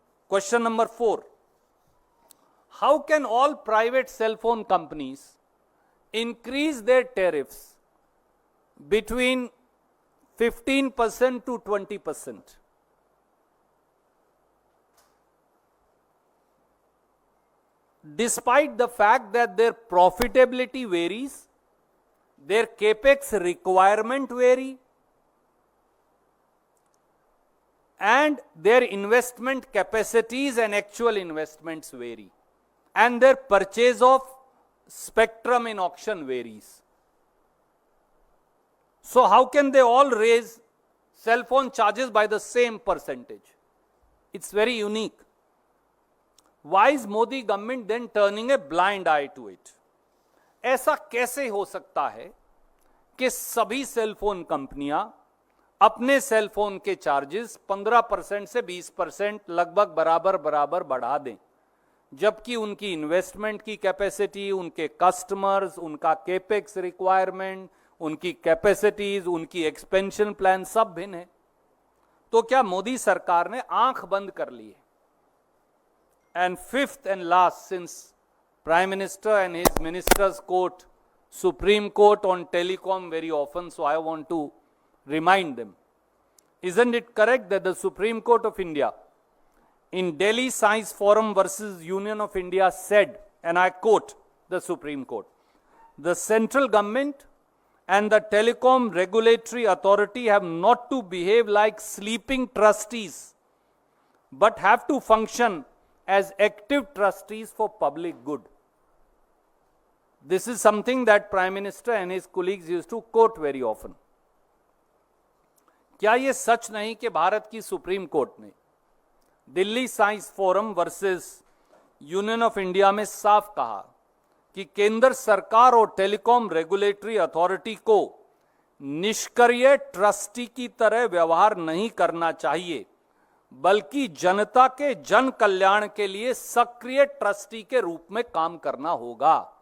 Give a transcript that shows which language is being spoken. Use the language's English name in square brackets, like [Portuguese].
[English] Question number 4, how can all private cellphone companies increase their tariffs between 15% to 20%? Despite the fact that their profitability varies, their capex requirement vary, and their investment capacities and actual investments vary, and their purchase of spectrum in auction varies. So how can they all raise cell phone charges by the same percentage? It's very unique. Why is Modi government then turning a blind eye to it? [Hindi] ऐसा कैसे हो सकता है कि सभी cell phone कंपनियां अपने cell phone के चार्जेस 15% से 20% लगभग बराबर बराबर बढ़ा दें, जबकि उनकी इन्वेस्टमेंट की कैपेसिटी, उनके कस्टमर्स, उनका केपेक्स रिक्वायरमेंट, उनकी कैपेसिटीज, उनकी एक्सपेंशन प्लान सब भिन्न है? तो क्या मोदी सरकार ने आंख बंद कर ली है? [English] And fifth and last, since prime minister and his ministers quote supreme court on telecom very often, so I want to remind them, isn't it correct that the Supreme Court of India in Delhi Science Forum versus Union of India said, and I quote the Supreme Court, the central government and the telecom regulatory authority have not to behave like sleeping trustees but have to function as active trustees for public good. This is something that Prime Minister and his colleagues used to quote very often. [Hindi] क्या यह सच नहीं कि भारत की supreme court ने Delhi science forum versus union of India में साफ कहा कि केंद्र सरकार और टेलीकॉम रेगुलेटरी अथॉरिटी को निष्क्रिय ट्रस्टी की तरह व्यवहार नहीं करना चाहिए, बल्कि जनता के जन कल्याण के लिए सक्रिय ट्रस्टी के रूप में काम करना होगा।